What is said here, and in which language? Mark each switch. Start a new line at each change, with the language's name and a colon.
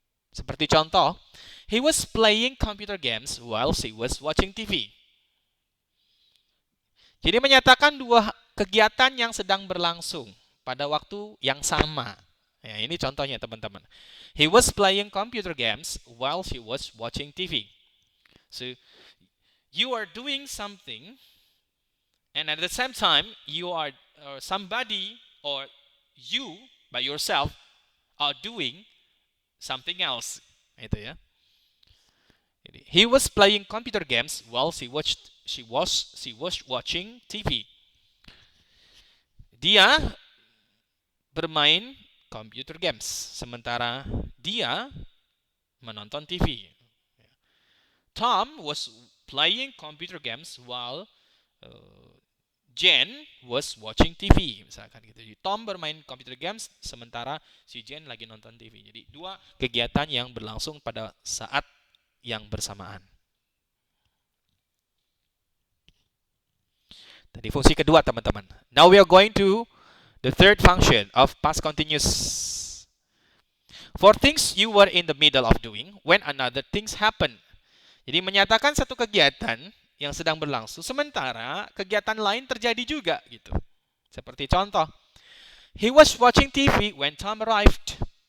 Indonesian: Seperti contoh,
English: he was playing computer games while she was watching TV.
Indonesian: Jadi menyatakan dua kegiatan yang sedang berlangsung pada waktu yang sama. Ya, ini contohnya, teman-teman.
English: He was playing computer games while she was watching TV. So, you are doing something, and at the same time, you are somebody or you by yourself are doing something else. Itu ya. He was playing computer games while she was watching TV.
Indonesian: Dia bermain computer games sementara dia menonton TV.
English: Tom was playing computer games while Jen was watching TV,
Indonesian: misalkan gitu. Jadi Tom bermain computer games sementara si Jen lagi nonton TV. Jadi dua kegiatan yang berlangsung pada saat yang bersamaan. Tadi fungsi kedua, teman-teman.
English: Now we are going to the third function of past continuous. For things you were in the middle of doing when another things happen.
Indonesian: Jadi menyatakan satu kegiatan yang sedang berlangsung sementara kegiatan lain terjadi juga, gitu. Seperti contoh,
English: he was watching TV when Tom arrived.